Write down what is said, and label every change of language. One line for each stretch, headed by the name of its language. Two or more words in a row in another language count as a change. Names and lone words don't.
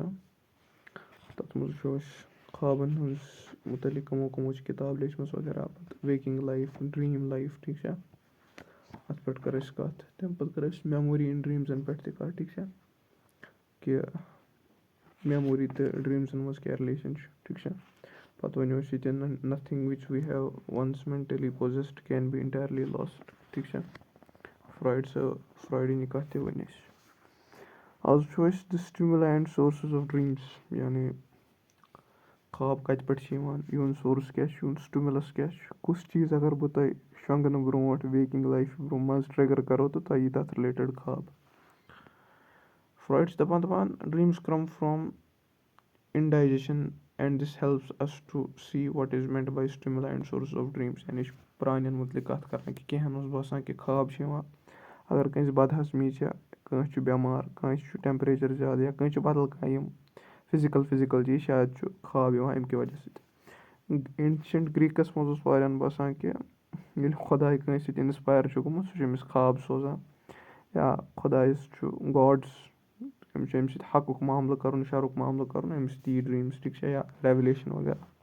Kashmiri: تَتھ منٛز وٕچھو أسۍ خوابَن ہٕنٛز مُتعلِق کٕمو چھِ کِتاب لیچھمٕژ وغیرہ. پَتہٕ
English: waking life dream life
Kashmiri: ٹھیٖک چھا. اَتھ پٮ۪ٹھ کٔر اَسہِ کَتھ. تَمہِ پَتہٕ کٔر اَسہِ
English: memory in dreams
Kashmiri: پٮ۪ٹھ تہِ کَتھ ٹھیٖک چھا. کہِ میموری تہٕ ڈرٛیٖمزَن منٛز کیٛاہ رِلیشَن چھُ ٹھیٖک چھا. پَتہٕ وَنیو أسۍ ییٚتٮ۪ن
English: nothing which we have once mentally possessed can be entirely lost
Kashmiri: ٹھیٖک چھا. فرٛایڈٕنۍ یہِ کَتھ تہِ ؤنۍ اَسہِ. آز وٕچھو أسۍ
English: the stimuli and sources of dreams.
Kashmiri: یعنی خواب کَتہِ پٮ۪ٹھ چھِ یِوان, یِہُنٛد سورس کیٛاہ چھُ, یِہُنٛد سٹِموٗلَس کیٛاہ چھُ, کُس چیٖز اگر بہٕ تۄہہِ شۄنٛگنہٕ برونٛٹھ
English: waking life
Kashmiri: برونٛہہ منٛز ٹرٛیگر کَرو تہٕ تۄہہِ یی تَتھ رِلیٹِڈ خواب.
English: فرٛایڈ
Kashmiri: چھِ دَپان
English: dreams come from indigestion and this helps us to see what is meant by stimuli and sources of dreams.
Kashmiri: یعنی چھِ پرٛانٮ۪ن مُتعلِق کَتھ کَران کہِ کینٛہَن اوس باسان کہِ خواب چھِ یِوان اگر کٲنٛسہِ بدہضمی چھےٚ, کٲنٛسہِ چھُ بٮ۪مار, کٲنٛسہِ چھُ ٹٮ۪مپریچَر زیادٕ یا کٲنٛسہِ چھُ بدل کانٛہہ یِم فِزِکَل چیٖز شاید چھُ خواب یِوان اَمہِ کہِ وجہ سۭتۍ.
English: ancient Greeks
Kashmiri: منٛز اوس واریاہَن باسان کہِ ییٚلہِ خۄداے کٲنٛسہِ سۭتۍ اِنسپایر چھُ گوٚمُت سُہ چھُ أمِس خواب سوزان, یا خۄدایَس چھُ گاڈٕس أمِس چھُ اَمہِ سۭتۍ حقُک معاملہٕ کَرُن, شَرُک معاملہٕ کَرُن, أمِس تہِ یی ڈرٛیٖمٕز ٹھیٖک چھا, یا ریٚولیشَن وغیرہ.